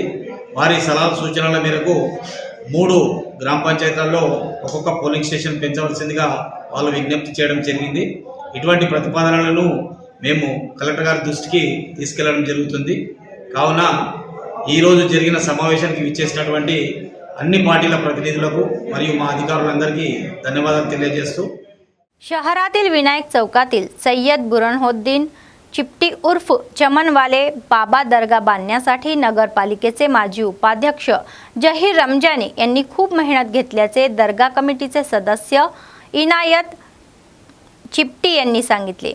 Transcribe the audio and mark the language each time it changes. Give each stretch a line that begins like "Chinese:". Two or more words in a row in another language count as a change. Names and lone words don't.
Telugu: వారి సలహా సూచనల మేరకు 3 గ్రామ పంచాయతీల్లో ఒక్కొక్క
English: polling station
Telugu: పెంచవలసిందిగా వాళ్ళు విజ్ఞప్తి చేయడం జరిగింది. ఇటువంటి ప్రతిపాదనలను మేము కలెక్టర్ గారి దృష్టికి తీసుకెళ్లడం జరుగుతుంది. కావున ఈరోజు జరిగిన సమావేశానికి విచ్చేసినటువంటి అన్ని పార్టీల प्रतिनिधुలకు మరియు మా అధికారులందరికీ ధన్యవాదాలు తెలియజేస్తూ
Marathi: शहरातील विनायक चौकातील सय्यद बुरनहोद्दीन चिपटी उर्फ चमनवाले बाबा दर्गा बांधण्यासाठी नगरपालिकेचे माजी उपाध्यक्ष जहीर रमजानी यांनी खूप मेहनत घेतल्याचे दर्गा कमिटीचे सदस्य इनायत चिपटी यांनी सांगितले.